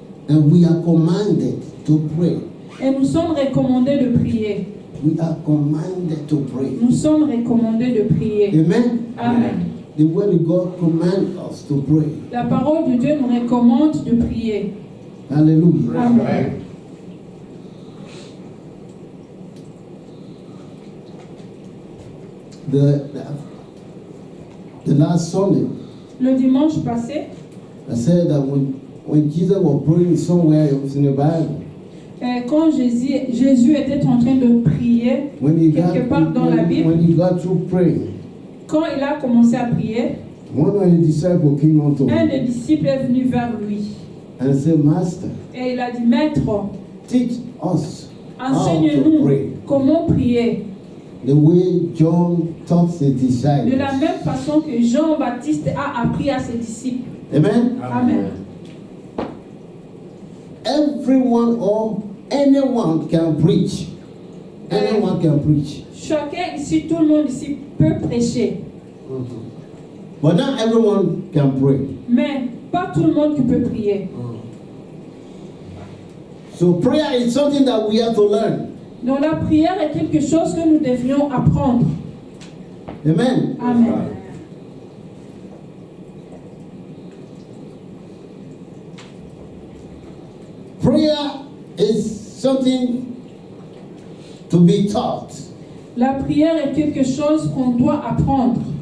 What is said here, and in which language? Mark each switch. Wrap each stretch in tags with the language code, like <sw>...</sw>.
<en>And we are commanded to pray.</en> <fr>Et nous sommes recommandés de prier.</fr> <en>We are commanded to pray.</en> <fr>Nous sommes recommandés de prier. Amen. Amen.</fr> <en>The word of God commands us to pray.</en> <fr>La parole de Dieu nous recommande de prier. Hallelujah. Amen.</fr> <en>The last Sunday,</en> <fr>Le dimanche passé,</fr> <en>I said that when Jesus was praying somewhere, it was in the Bible.</en> <fr>quand Jésus était en train de prier,</fr> <en>When he got,</en> <fr>quelque part dans la Bible,</fr> <en>when he got through praying,</en> <fr>quand il a commencé à prier,</fr> <en>one of his disciples came unto</en> <fr>un</fr> <en>him</en> <fr>des disciples est venu vers lui</fr> <en>and said, Master,</en> <fr>et il a dit, Maître,</fr> <en>teach us how to</en> <fr>enseigne-nous</fr> <en>pray.</en> <fr>comment prier.</fr> <en>The way John taught his disciples.</en> <fr>De la même façon que Jean-Baptiste a appris à ses disciples. Amen. Amen.</fr> <en>Everyone or anyone can preach. Anyone can preach.</en> <fr>Chacun ici, tout le monde ici peut prêcher.</fr> <en>But not everyone can pray.</en> <fr>Mais pas tout le monde qui peut prier.</fr> <en>So prayer is something that we have to learn.</en> <fr>Donc la prière est quelque chose que nous devrions apprendre. Amen. Amen.</fr> <en>Prayer is something to be taught.</en> <fr>La prière est quelque chose qu'on doit apprendre.</fr>